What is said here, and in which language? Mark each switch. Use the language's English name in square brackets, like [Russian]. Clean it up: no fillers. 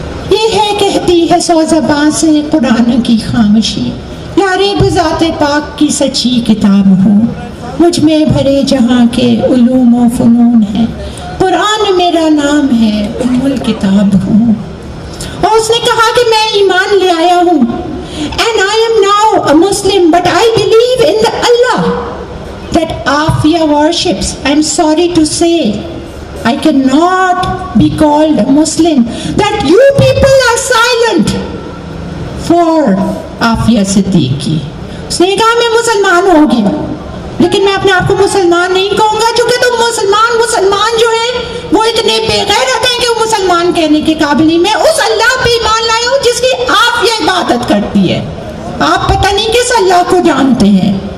[Urdu] یہ ہے کہتی ہے سو زباں سے قرآن کی خاموشی، یارے بذات پاک کی سچی کتاب ہوں، مجھ میں بھرے جہاں کے علوم و فنون ہے، قرآن میرا نام ہے، ام الکتاب ہوں. اور اس نے کہا کہ میں ایمان لے آیا ہوں، [English] and I am now a Muslim, but I believe in the Allah that Afia worships. I am sorry to say I cannot be called a Muslim, that you people are silent for Afia Siddiqui. [Urdu] اس نے کہا میں مسلمان ہو گیا، لیکن میں اپنے آپ کو مسلمان نہیں کہوں گا، چونکہ تم مسلمان جو ہیں وہ اتنے بے غیرت ہیں کہ وہ مسلمان کہنے کے قابل نہیں. میں اس اللہ پہ ایمان لایا ہوں جس کی آپ یہ عبادت کرتی ہے، آپ پتہ نہیں کس اللہ کو جانتے ہیں.